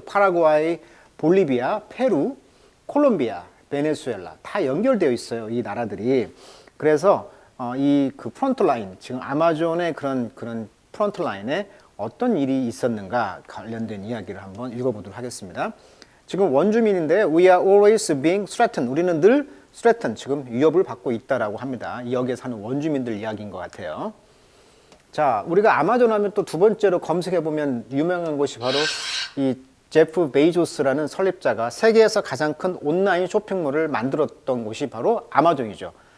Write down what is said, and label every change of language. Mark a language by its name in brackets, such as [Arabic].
[Korean] 파라과이, 볼리비아, 페루, 콜롬비아, 베네수엘라 다 연결되어 있어요. 이 나라들이. 그래서 이 그 프론트 라인, 지금 아마존의 그런 프론트 라인에 어떤 일이 있었는가 관련된 이야기를 한번 읽어보도록 하겠습니다. 지금 원주민인데 [English] We are always being threatened. [Korean] 우리는 늘 threatened, 지금 위협을 받고 있다라고 합니다. 여기에 사는 원주민들 이야기인 것 같아요. 자, 우리가 아마존 하면 또 두 번째로 검색해보면 유명한 곳이 바로 이 제프 베이조스라는 설립자가 세계에서 가장 큰 온라인 쇼핑몰을 만들었던 곳이 바로 아마존이죠.